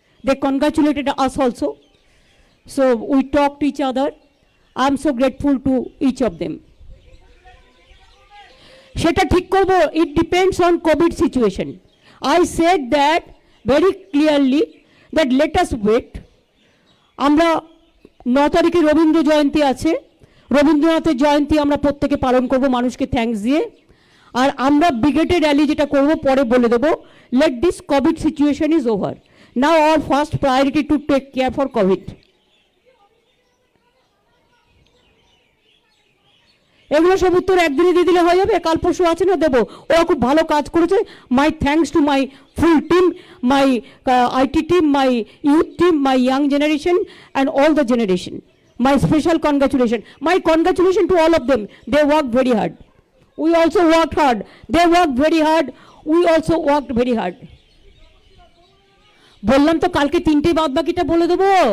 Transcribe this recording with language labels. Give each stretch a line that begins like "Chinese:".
English: They congratulated us also. So we talked to each other. I am so grateful to each of them.
Bangla: সেটা ঠিক করব,
English: it depends on COVID situation. I said that very clearly that let us wait.
Bangla: আমরা 9 তারিখে রবীন্দ্র জয়ন্তী আছে, রবীন্দ্রনাথের জয়ন্তী আমরা প্রত্যেকে পালন করব মানুষকে থ্যাঙ্কস দিয়ে। আর আমরা ব্রিগেডের র্যালি যেটা করব পরে বলে দেব।
English: let this COVID situation is over. Now our first priority to take care for COVID.
Bangla: এগুলো সব উত্তর একদিনে দিয়ে দিলে হয়ে যাবে, কাল পরশু আছে না দেবো। ওরা খুব ভালো কাজ করেছে।
English: My thanks to my full team, my IT team, my youth team, my young generation and all the generation. My special congratulation, my congratulation to all of them. They work very hard, we also work hard, they work very hard, we also work very hard.
Bangla: বললাম তো কালকে 3টে বাদ বাকিটা বলে দেবো।